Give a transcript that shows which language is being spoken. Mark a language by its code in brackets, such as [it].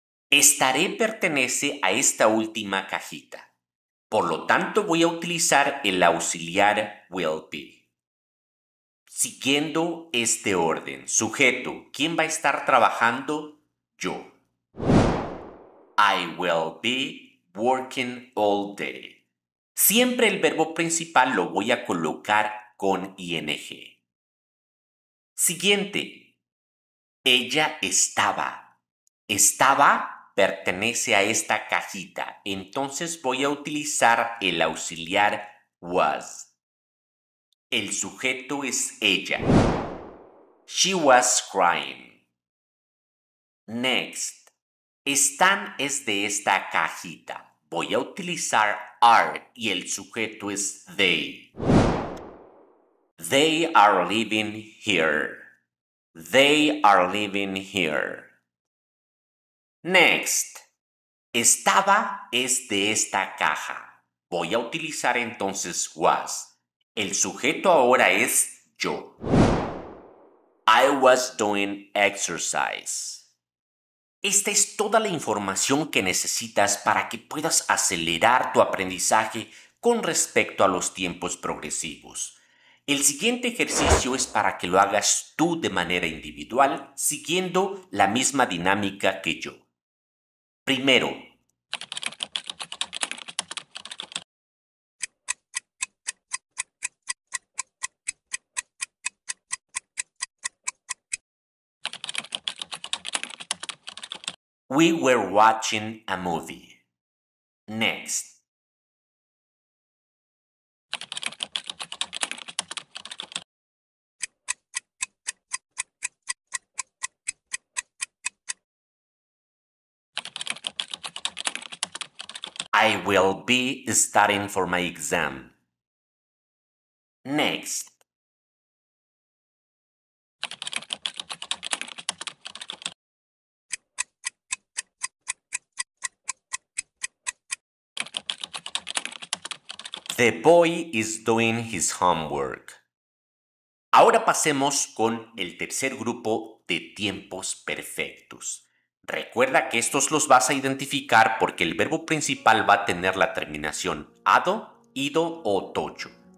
[es] Estaré pertenece a esta última cajita. Por lo tanto, voy a utilizar el auxiliar will be. Siguiendo este orden, sujeto, ¿quién va a estar trabajando? Yo. [en] I will be working all day. [es] Siempre el verbo principal lo voy a colocar con ing. Siguiente. Ella estaba. Estaba pertenece a esta cajita. Entonces voy a utilizar el auxiliar was. El sujeto es ella. [en] She was crying. [es] Next. Están es de esta cajita. Voy a utilizar are y el sujeto es they. [en] They are living here. They are living here. Next. [es] Estaba es de esta caja. Voy a utilizar entonces was. El sujeto ahora es yo. [en] I was doing exercise. [es] Esta es toda la información que necesitas para que puedas acelerar tu aprendizaje con respecto a los tiempos progresivos. El siguiente ejercicio es para que lo hagas tú de manera individual, siguiendo la misma dinámica que yo. [en] Primero, we were watching a movie. Next. I will be studying for my exam. Next. The boy is doing his homework. [es] Ahora pasemos con el tercer grupo de tiempos perfectos. Recuerda que estos los vas a identificar porque el verbo principal va a tener la terminación ado, ido o tocho.